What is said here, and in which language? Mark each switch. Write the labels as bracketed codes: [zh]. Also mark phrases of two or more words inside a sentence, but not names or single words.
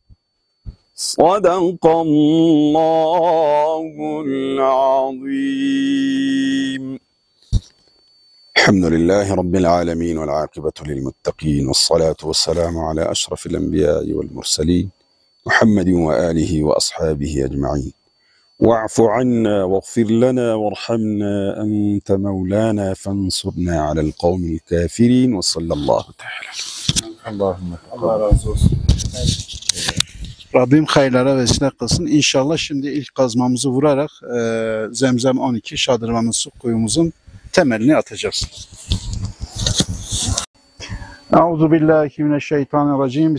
[ar] صدق الله العظيم الحمد لله رب العالمين والعاقبة للمتقين والصلاة والسلام على أشرف الأنبياء والمرسلين محمد وآله وأصحابه أجمعين واعف عنا واغفر لنا وارحمنا أنت مولانا فانصرنا على القوم الكافرين وصلى الله تعالى. [tr] Allahümme. Allah razı olsun. Rabbim hayırlara vesile kılsın. İnşallah şimdi ilk kazmamızı vurarak Zemzem 12 Şadırvanlı su kuyumuzun temelini atacağız. [ar] أعوذ بالله من الشيطان الرجيم.